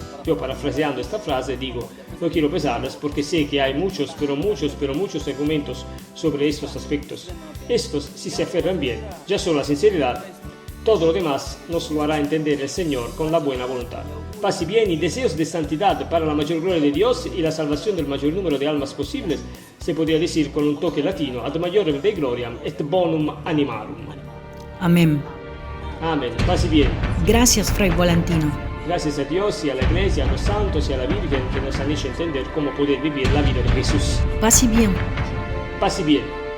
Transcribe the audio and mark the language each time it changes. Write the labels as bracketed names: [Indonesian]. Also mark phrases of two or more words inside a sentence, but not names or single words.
[Spanish] Yo parafraseando esta frase digo, no quiero pesarles porque sé que hay muchos argumentos sobre estos aspectos. Estos, si se aferran bien, ya solo la sinceridad, todo lo demás nos lo hará entender el Señor con la buena voluntad. Paz y bien y deseos de santidad para la mayor gloria de Dios y la salvación del mayor número de almas posibles, se podría decir con un toque latino, [Latin] ad majorem Dei gloriam et bonum animarum. [Spanish] Amén. Amén. Paz y bien. Gracias, Fray Volantino. Gracias a Dios y a la Iglesia, a los santos y a la Virgen que nos han hecho entender cómo poder vivir la vida de Jesús. Paz y bien. Paz y bien.